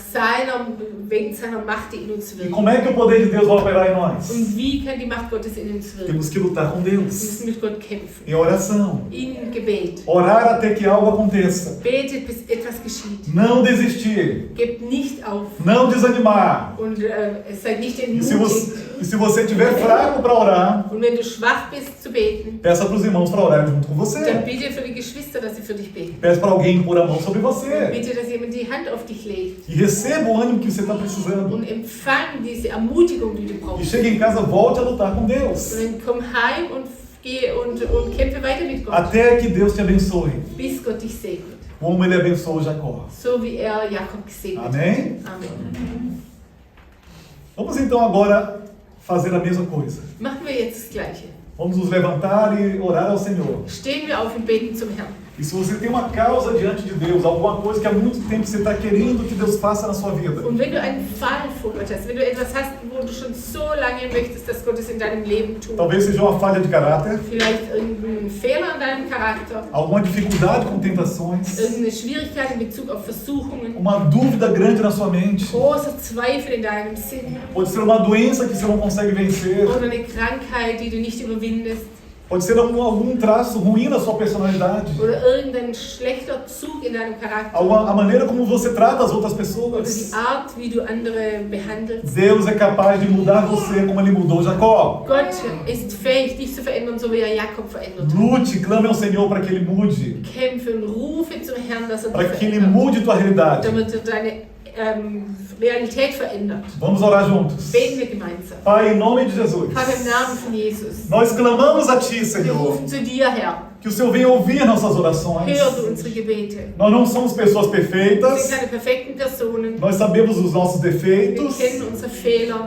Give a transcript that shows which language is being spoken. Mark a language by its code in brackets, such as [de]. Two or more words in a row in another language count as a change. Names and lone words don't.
[de] Wegen seiner Macht, die in uns [pt] E [de] wirkt. [pt] como é que o poder de Deus vai operar em nós? [de] Und wie kann die Macht Gottes in uns wirken? [pt] Temos que lutar com [de] Wir [pt] Deus, [de] müssen mit Gott kämpfen. [pt] em oração, [de] In Gebet. [pt] orar até que algo aconteça, [de] Betet, bis etwas geschieht. [pt] não desistir, [de] Gebt nicht auf [pt] não desanimar. [de] und seid nicht [pt] E se [de] entmutigt. [pt] você estiver fraco para orar, [de] Und wenn du schwach bist zu beten, [pt] peça para os irmãos para orarem junto com [de] dann [pt] você. [de] bitte für die Geschwister, dass sie für dich beten. [pt] Peça para alguém pôr a mão sobre você. [de] Bitte, dass jemand die Hand auf dich legt [pt] E receba o ânimo que você está precisando. [de] und empfang diese Ermutigung, die du [pt] E [de] brauchst. [pt] chegue em casa, volte a lutar com Deus. [de] Und dann komm heim und geh und kämpfe weiter mit Gott, [pt] Até que Deus te abençoe, [de] bis Gott dich segnet. [pt] como ele abençoou Jacó. [de] So wie er Jakob gesegnet hat. [pt] Amém? [de] Amen. [pt] Vamos então agora fazer a mesma coisa. [de] Machen wir jetzt das Gleiche. [pt] Vamos nos levantar e orar ao Senhor. [de] Stehen wir auf und beten zum Herrn. [pt] E se você tem uma causa diante de Deus, alguma coisa que há muito tempo você está querendo que Deus faça na sua vida, [de] Und wenn du einen Fall vor Gott hast, wenn du etwas hast, wo du schon so lange möchtest, dass Gott es in deinem Leben tut, [pt] talvez seja uma falha de caráter, [de] vielleicht irgendein Fehler an deinem Charakter, [pt] alguma dificuldade com tentações, [de] irgendeine Schwierigkeit in Bezug auf Versuchungen, [pt] uma dúvida grande na sua mente, [de] großer Zweifel in deinem Sinn [pt] pode ser uma doença que você não consegue vencer, [de] oder eine Krankheit, die du nicht überwindest [pt] pode ser algum traço ruim na sua personalidade, [de] oder irgendein schlechter Zug in deinem Charakter [pt] a maneira como você trata as outras [de] oder [pt] pessoas. [de] die Art, wie du andere behandelst. [pt] Deus é capaz de mudar você como ele mudou Jacó. [de] Gott ist fähig, dich zu verändern, so wie er Jakob verändert hat. [pt] Lute, clame ao Senhor para que ele mude, [de] Kämpfe und rufe zum Herrn, dass er [pt] para [de] dich [pt] que ele [de] verändert, [pt] mude tua realidade. [de] damit er deine Realität verändert. [pt] Vamos orar juntos. [de] Beten wir gemeinsam. [pt] Pai, em nome de Jesus, [de] Vater, im Namen von Jesus, [pt] nós clamamos a Ti, [de] wir [pt] Senhor, [de] rufen zu dir, Herr. [pt] que o Senhor venha ouvir nossas orações. [de] Hör du unsere Gebete. [pt] Nós não somos pessoas [de] Wir [pt] perfeitas, [de] sind keine perfekten Personen. [pt] nós sabemos os nossos [de] Wir [pt] defeitos, [de] kennen unsere Fehler